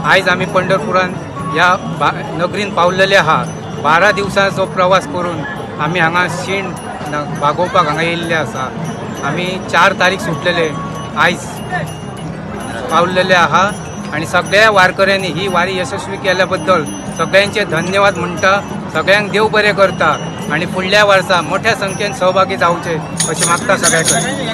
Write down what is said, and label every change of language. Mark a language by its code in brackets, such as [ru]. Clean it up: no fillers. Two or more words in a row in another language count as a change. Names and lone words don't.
[kok] आज आम्ही पंढरपुरात या नगरीन पावलेले आहा। 12 दिवसांचो प्रवास करून आम्ही हांगा शीण भागोवपाक हांगा येयल्ले आसा। आम्ही 4 तारीख सुटलेले, आज पावलेले आहा आणि सगळ्या वारकऱ्यांनी ही वारी यशस्वी केल्या बद्दल सगळ्यांचे धन्यवाद म्हणटा। सगळ्यांक देव बरें करता आणि फुडल्या वर्सा मोठ्या संख्येन सहभागी जावचे अशें मागता सगळ्यांकडे।